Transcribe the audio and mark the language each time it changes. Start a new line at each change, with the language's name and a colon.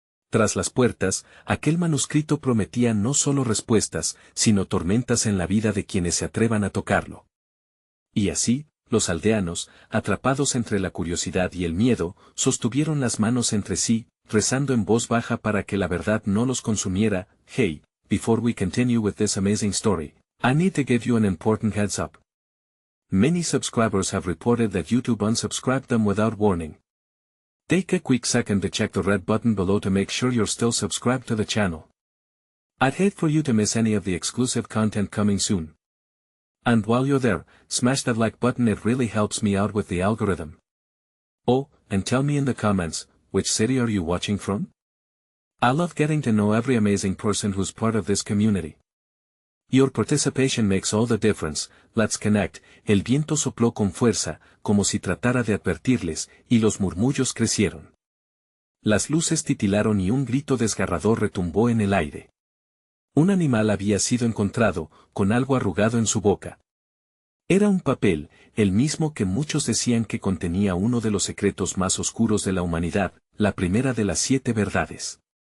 Spanish: Tras las puertas, aquel manuscrito prometía no solo respuestas, sino tormentas en la vida de quienes se atrevan a tocarlo. Y así, los aldeanos, atrapados entre la curiosidad y el miedo, sostuvieron las manos entre sí, rezando en voz baja para que la verdad no los consumiera.
English: Hey, before we continue with this amazing story, I need to give you an important heads up. Many subscribers have reported that YouTube unsubscribed them without warning. Take a quick second to check the red button below to make sure you're still subscribed to the channel. I'd hate for you to miss any of the exclusive content coming soon. And while you're there, smash that like button, it really helps me out with the algorithm. Oh, and tell me in the comments, which city are you watching from? I love getting to know every amazing person who's part of this community. Your participation makes all the difference. Let's connect.
Spanish: El viento sopló con fuerza, como si tratara de advertirles, y los murmullos crecieron. Las luces titilaron y un grito desgarrador retumbó en el aire. Un animal había sido encontrado, con algo arrugado en su boca. Era un papel, el mismo que muchos decían que contenía uno de los secretos más oscuros de la humanidad, la primera de las 7 verdades.